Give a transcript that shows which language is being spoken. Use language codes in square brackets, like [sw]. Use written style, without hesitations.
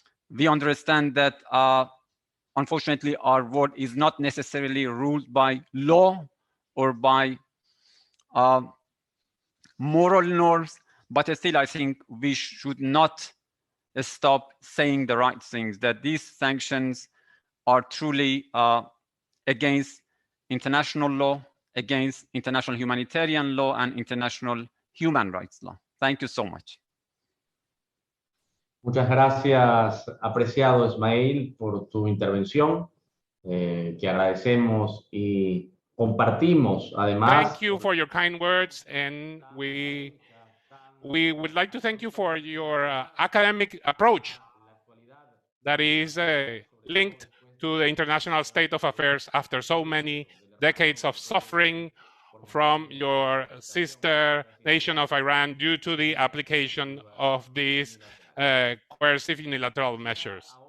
[en] We understand that unfortunately our world is not necessarily ruled by law or by moral norms, but still I think we should not stop saying the right things, that these sanctions are truly against international law, against international humanitarian law and international human rights law. Thank you so much. [es] Muchas gracias, apreciado Ismael, por tu intervención, que agradecemos y compartimos además. [en] Thank you for your kind words, and we would like to thank you for your academic approach that is linked to the international state of affairs after so many decades of suffering from your sister nation of Iran due to the application of these coercive unilateral measures.